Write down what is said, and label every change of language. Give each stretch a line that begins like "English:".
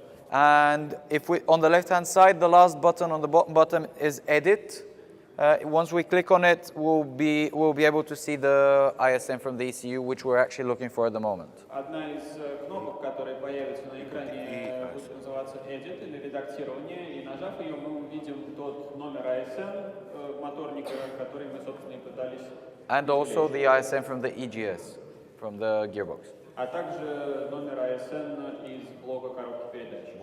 English: And if we, on the left-hand side, the last button on the bottom is Edit. Once we click on it, we'll be able to see the ISM from the ECU, which we're actually looking for at the moment.
Russian: Одна из кнопок, которая появится на экране, будет называться Edit или редактирование, и нажав ее, мы увидим тот номер ISM моторника, который мы, собственно, и пытались.
English: And also the ISM from the EGS, from the gearbox.
Russian: А также номер ISM из блока коробки передач.